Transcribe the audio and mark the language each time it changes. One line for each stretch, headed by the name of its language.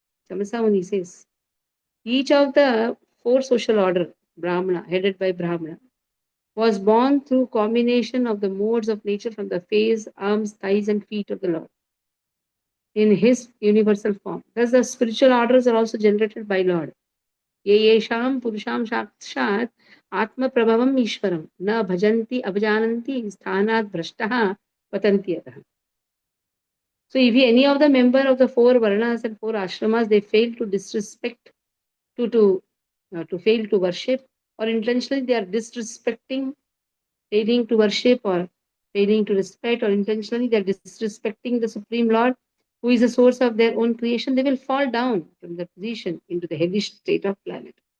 English: Chamasa Muni says, each of the four social order, Brahmana, headed by Brahmana, was born through combination of the modes of nature from the face, arms, thighs, and feet of the Lord in his universal form. Thus, the spiritual orders are also generated by Lord.
Sanskrit: ये येषां पुरुषां साक्षात् आत्मप्रभवम् ईश्वरं न भजन्ति अवजानन्ति स्थानात् भ्रष्टः पतन्ति अतः.
English: So if any of the member of the four varnas and four ashramas, they fail to disrespect, to fail to worship, or intentionally they are disrespecting, failing to worship or failing to respect, or intentionally they are disrespecting the Supreme Lord, who is the source of their own creation, they will fall down from their position into the hellish state of planet.